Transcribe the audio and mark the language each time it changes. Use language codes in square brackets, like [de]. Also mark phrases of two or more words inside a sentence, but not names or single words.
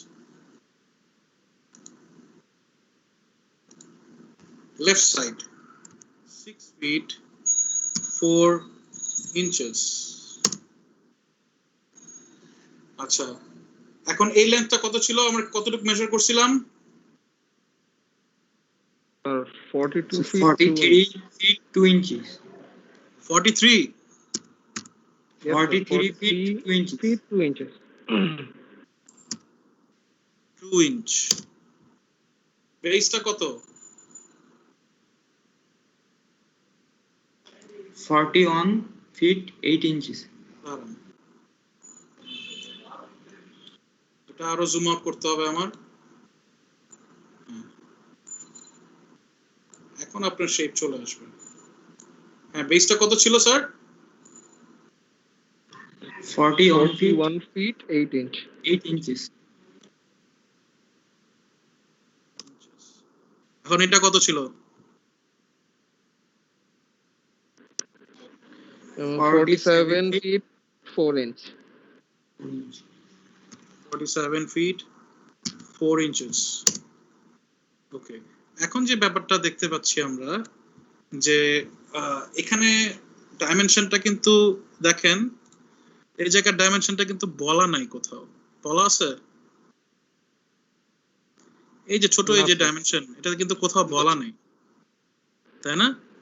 [en] left side 6 feet 4 inches। [bn] আচ্ছা এখন এই লেন্থটা কত ছিল? আমরা কতটুকু মেজার করছিলাম? [en] 42 feet 43 feet 2 inches। 43. Yes, sir. 43 feet 2 inches. feet 2 inches. 2 inch. [bn] বেসটা কত? [en] 41 feet 8 inches. [bn] দাঁড়ান। এটা আরো [en] zoom out [bn] করতে হবে আমার। এখন আপনার শেপ চলে আসবে। হ্যাঁ, বেসটা কত ছিল স্যার? [en] 41 feet 41 feet 8 inch. 8 inches. [bn] এখন এটা কত ছিল? [en] 47 feet 4 inch. 47 feet 4 inches. [bn] ওকে, এখন যে ব্যাপারটা দেখতে পাচ্ছি আমরা যে এখানে ডাইমেনশনটা কিন্তু দেখেন এই জায়গার ডাইমেনশনটা কিন্তু বলা নাই কোথাও, বলা আছে? এই যে ছোট এই যে ডাইমেনশন, এটা কিন্তু কোথাও বলা নেই, তাই না?